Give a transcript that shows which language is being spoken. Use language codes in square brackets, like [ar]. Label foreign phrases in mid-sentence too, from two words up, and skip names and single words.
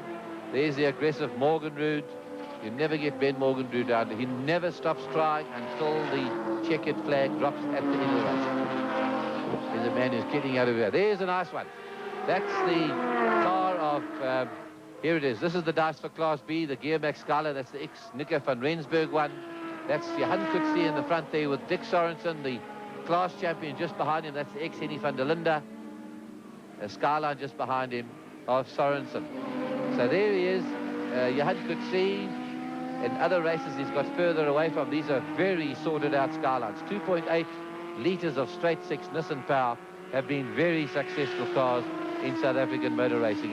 [en] There's the aggressive Morgenrood. You never get Ben Morgenrood out. He never stops trying until the checkered flag drops at the end of the race. There's a man who's getting out of here. There's a nice one. That's the car of... here it is. This is the dice for Class B, the Gearmax Scala. That's the ex-Nico van Rensburg one. That's Johan Coetzee in the front there with Dick Sorensen, the class champion just behind him. That's the ex-Henny van der Linde. A Scala just behind him of Sorensen. So there he is, Johan Coetzee. In other races he's got further away from. These are very sorted out Skylarks. 2.8 litres of straight 6 Nissan power have been very successful cars in South African motor racing.